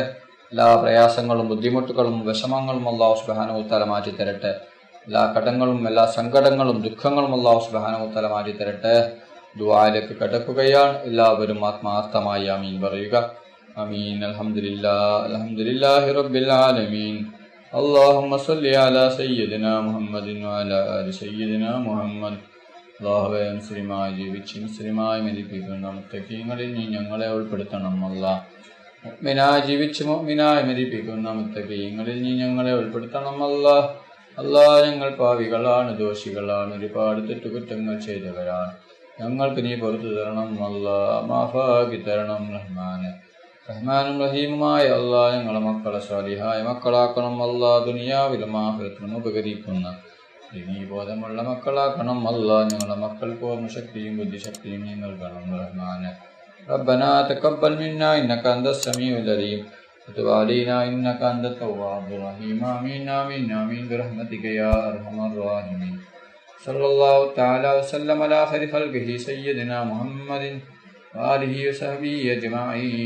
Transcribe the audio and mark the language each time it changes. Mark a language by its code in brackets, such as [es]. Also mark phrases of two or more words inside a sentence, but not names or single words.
[ml] എല്ലാ പ്രയാസങ്ങളും ബുദ്ധിമുട്ടുകളും വിഷമങ്ങളും [ar] الله سبحانه وتعالى [ml] മാറ്റി തരട്ടെ. എല്ലാ കടങ്ങളും എല്ലാ സങ്കടങ്ങളും ദുഃഖങ്ങളും [ar] الله سبحانه وتعالى [ml] മാറ്റി തരട്ടെ. ദുആയിലേക്ക് കടക്കുകയാണ്. എല്ലാവരും ആത്മാർത്ഥമായി ആമീൻ പറയുക. [ar] آمين. الحمد لله رب العالمين. اللهم صل على سيدنا محمد وعلى آل سيدنا محمد. [ml] അല്ലാഹുവേ, മുസ്ലിമായി ജീവിച്ച് മുസ്ലിമായി മരിപ്പിക്കുന്ന മുത്തഖീങ്ങളിൽ നീ ഞങ്ങളെ ഉൾപ്പെടുത്തണം. അല്ലാഹ്, മുഅ്മിനായി ജീവിച്ച് മുഅ്മിനായി മരിപ്പിക്കുന്ന മുത്തഖീങ്ങളിൽ നീ ഞങ്ങളെ ഉൾപ്പെടുത്തണം. അല്ലാഹ്, ഞങ്ങൾ പാവികളാണ്, ദോഷികളാണ്, ഒരുപാട് തെറ്റുകുറ്റങ്ങൾ ചെയ്തവരാണ്. ഞങ്ങൾക്ക് നീ പുറത്തു തരണം. അല്ലാഹ്, മാഫാക്കി തരണം. റഹ്മാനും റഹീമുമായ അല്ലാഹ്, ഞങ്ങളെ മക്കളെ സ്വാലിഹായ മക്കളാക്കണം. അല്ലാഹ്, ദുനിയാവിലും ആഖിറത്തിലും ഉപകരിക്കുന്ന ദീനീ ബോധമുള്ള മക്കളാക്കണം. അല്ലാഹ്, ഞങ്ങളെ മക്കൾക്ക് ഓർമ്മശക്തിയും ബുദ്ധിശക്തിയും നീ നൽകണം. [ar] റഹ്മാനെ ربنا تقبل منا إنك أنت السميع العليم وتب علينا إنك أنت التواب الرحيم. آمين آمين آمين برحمتك يا أرحم الراحمين. صلى الله تعالى وسلم على خير خلقه سيدنا محمد وآله وصحبه أجمعين.